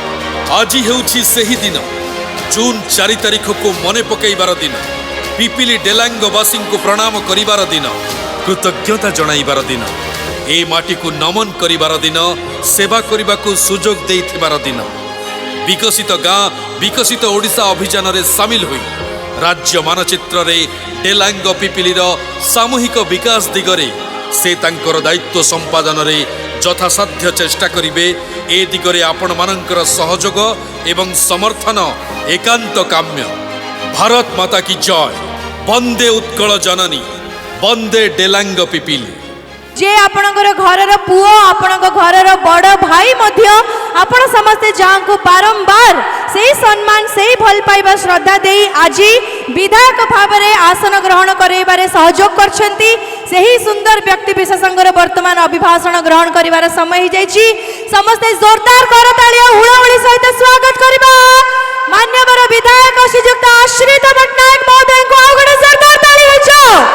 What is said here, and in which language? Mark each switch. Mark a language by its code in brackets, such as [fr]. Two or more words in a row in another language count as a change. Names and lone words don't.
[or] ଆଜି ହେଉଛି ସେହି ଦିନ, ଜୁନ 4 ତାରିଖ କୁ ମନେ ପକାଇବାର ଦିନ, ପିପିଲି ଡେଲାଙ୍ଗବାସୀ କୁ ପ୍ରଣାମ କରିବାର ଦିନ, କୃତଜ୍ଞତା ଜଣାଇବାର ଦିନ, ଏ ମାଟି କୁ ନମନ କରିବାର ଦିନ, ସେବା କରିବାକୁ ସୁଯୋଗ ଦେଇଥିବାର ଦିନ। ବିକଶିତ ଗାଁ ବିକଶିତ ଓଡ଼ିଶା ଅଭିଯାନ ରେ ସାମିଲ ହୋଇ ରାଜ୍ୟ ମାନଚିତ୍ର ରେ ଡେଲାଙ୍ଗ ପିପିଲିର ସାମୂହିକ ବିକାଶ ଦିଗରେ ସେ ତାଙ୍କର ଦାୟିତ୍ୱ ସମ୍ପାଦନ ରେ ଯଥାସାଧ୍ୟ ଚେଷ୍ଟା କରିବେ। ଏ ଦିଗରେ ଆପଣ ମାନଙ୍କର ସହଯୋଗ ଏବଂ ସମର୍ଥନ ଏକାନ୍ତ କାମ୍ୟ। [hi] भारत माता की जय। [or] ବନ୍ଦେ ଉତ୍କଳ ଜନନୀ, ବନ୍ଦେ ଡେଲାଙ୍ଗ ପିପିଲି। ଯେ ଆପଣଙ୍କର ଘରର ପୁଅ, ଆପଣଙ୍କ ଘରର ବଡ଼ ଭାଇ ମଧ୍ୟ ଆପଣ ସମସ୍ତେ ଯାଙ୍କୁ ବାରମ୍ବାର ସେହି ସମ୍ମାନ, ସେହି ଭଲ ପାଇବା, ଶ୍ରଦ୍ଧା ଦେଇ ଆଜି ବିଧାୟକ ଭାବରେ ଆସନ ଗ୍ରହଣ କରାଇବାରେ ସହଯୋଗ କରିଛନ୍ତି। ସେହି ସୁନ୍ଦର ବ୍ୟକ୍ତି ବିଶେଷଜ୍ଞର ବର୍ତ୍ତମାନ ଅଭିଭାଷଣ ଗ୍ରହଣ କରିବାର ସମୟ ହି ଯାଇଛି। ସମସ୍ତେ ଜୋରଦାର କରତାଳି ଔର ହୁଳହୁଳି ସହିତ ସ୍ୱାଗତ କରିବା ମାନ୍ୟବର ବିଧାୟକ ଶ୍ରୀଯୁକ୍ତ ଆଶ୍ରିତ ପଟ୍ଟନାୟକ ମହୋଦୟ କୁ ଆଉ ଗଡେ ଜୋରଦାର ତାଳି ହୋଇଛୋ।